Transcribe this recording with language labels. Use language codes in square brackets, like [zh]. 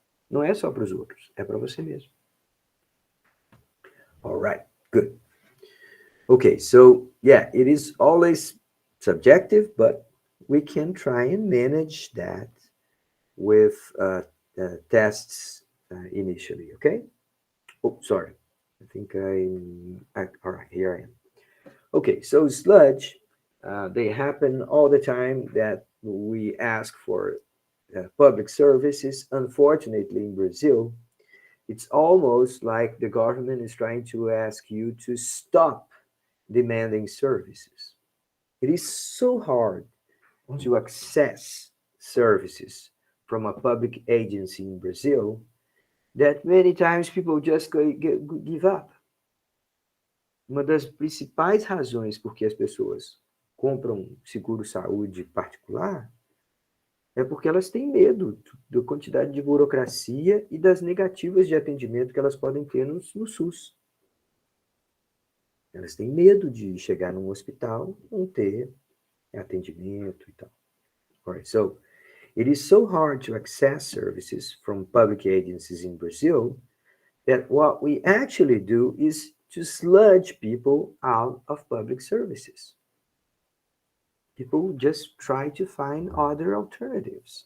[pt] Não é só para os outros, é para você mesmo. [en] All right, good. Okay, so yeah, it is always subjective, but we can try and manage that with tests initially, okay? Oh, sorry. I think all right, here I am. Okay, so sludge, they happen all the time that we ask for public services. Unfortunately, in Brazil, it's almost like the government is trying to ask you to stop demanding services. It is so hard to access services from a public agency in Brazil that many times people just give up. [pt] Uma das principais razões por que as pessoas compram seguro-saúde particular é porque elas têm medo da quantidade de burocracia e das negativas de atendimento que elas podem ter no SUS. Elas têm medo de chegar num hospital e não ter atendimento e tal. [en] Alright, so it is so hard to access services from public agencies in Brazil that what we actually do is to sludge people out of public services. People just try to find other alternatives.